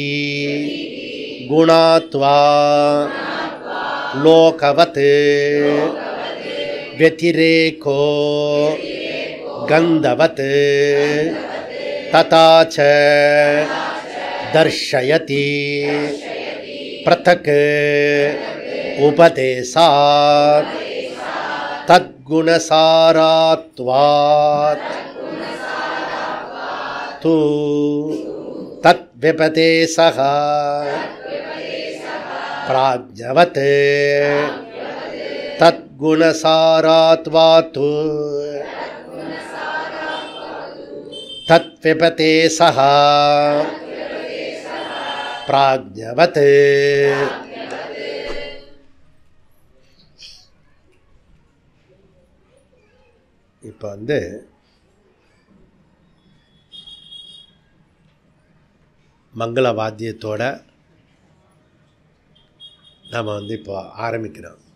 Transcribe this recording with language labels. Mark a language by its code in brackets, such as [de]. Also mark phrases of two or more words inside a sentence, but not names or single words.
[sa] गुणात्वा लोकवत् व्यतिरेको गंधवत् तथा च दर्शयति पृथक् उपदेशात् तद्गुणसारात्वात् तु तद्व्यपदेशः प्राज्ञवत् तद्गुणसारत्वात्तु तद्व्यपदे शः प्राज्ञवत्. [ta] இப்போ வந்து மங்கள வாத்தியத்தோட நாம் வந்து இப்போ ஆரம்பிக்கிறோம்.